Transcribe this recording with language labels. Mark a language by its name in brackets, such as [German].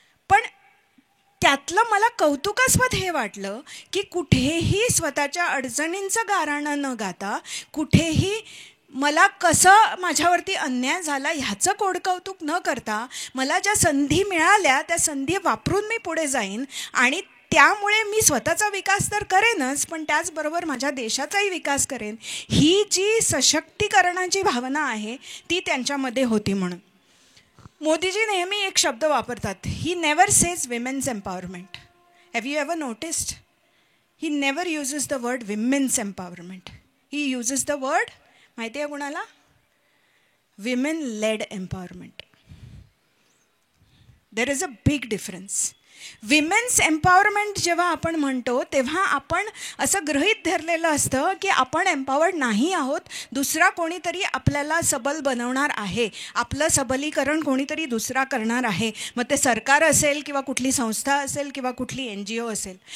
[Marathi] पण त्यातलं मला कौतुकास्पद हे वाटलं की कुठेही स्वतःच्या अडचणींचं गाऱ्हाणं न गाता, कुठेही मला कसं माझ्यावरती अन्याय झाला ह्याचं कोडकौतुक न करता, मला ज्या संधी मिळाल्या त्या संधी वापरून मी पुढे जाईन आणि त्यामुळे मी स्वतःचा विकास तर करेनच पण त्याचबरोबर माझ्या देशाचाही विकास करेन, ही जी सशक्तीकरणाची भावना आहे ती त्यांच्यामध्ये होती. म्हणून मोदीजी नेहमी एक शब्द वापरतात, [English] He never says women's empowerment. Have you ever noticed? He never uses the word women's empowerment. He uses the word [Marathi] माहिती आहे कुणाला? [English] Women led empowerment. There is a big difference. [Marathi] Women's empowerment जेव्हा आपण म्हणतो तेव्हा आपण असं गृहीत धरलेलं असतं की आपण एम्पॉवर्ड नाही आहोत, दुसरा कोणीतरी आपल्याला सबल बनवणार आहे, आपलं सबलीकरण कोणीतरी दुसरा करणार आहे, मग ते सरकार असेल किंवा कुठली संस्था असेल किंवा कुठली NGO असेल.